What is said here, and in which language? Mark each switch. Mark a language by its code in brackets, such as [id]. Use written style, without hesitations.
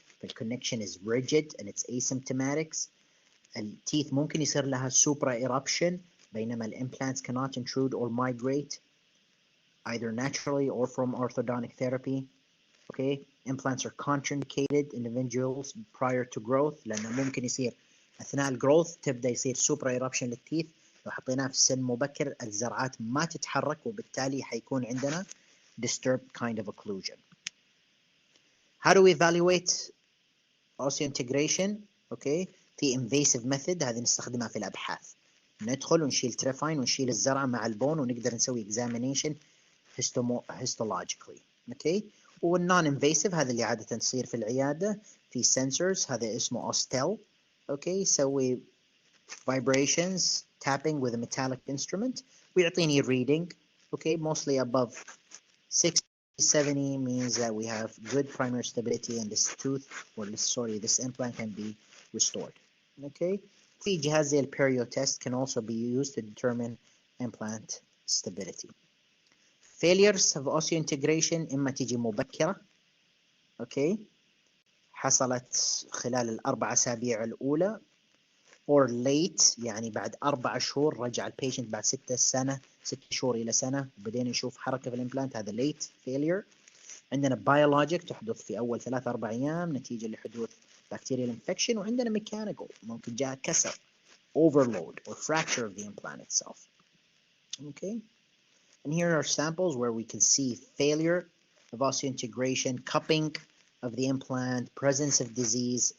[en] The connection is rigid and it's asymptomatic. [ar] التيث ممكن يصير لها [en] supra eruption, [ar] بينما [en] الimplants cannot intrude or migrate either naturally or from orthodontic therapy. Okay, implants are contraindicated in individuals prior to growth, [ar] لأنه ممكن يصير أثناء الجروث تبدأ يصير [en] supra eruption [ar] للتيث. لو حطيناه في سن مبكر الزرعات ما تتحرك وبالتالي حيكون عندنا [en] disturbed kind of occlusion. How do we evaluate osseointegration? [ar] Okay, في invasive method هذه نستخدمها في الأبحاث. ندخل ونشيل تريفاين ونشيل الزرعة مع البون ونقدر نسوي [en] examination histologically. [ar] Okay, والنون invasive هذا اللي عادة تصير في العيادة في sensors هذا اسمه Ostel. [en] Okay, [ar] يسوي [en] vibrations tapping with a metallic instrument [ar] ويعطيني [en] reading. Okay, mostly above 60-70 means that we have good primary stability and this tooth or this implant can be restored. Okay, [ar] في جهاز زي البيريو [en] test can also be used to determine implant stability. Failures of osseointegration [ar] إما تيجي مبكرة. Okay, حصلت خلال ال4 أسابيع الأولى [en] or late [ar] يعني بعد 4 شهور رجع البيشنت بعد 6 شهور إلى سنة وبدينا نشوف حركة في الإمبلانت هذا [en] late failure. [ar] عندنا biologic تحدث في أول 3-4 أيام نتيجة لحدوث bacterial infection وعندنا mechanical ممكن جاء كسر [en] overload or fracture of the implant itself. Okay, and here are samples where we can see failure of osseointegration, cupping of the implant, presence of disease.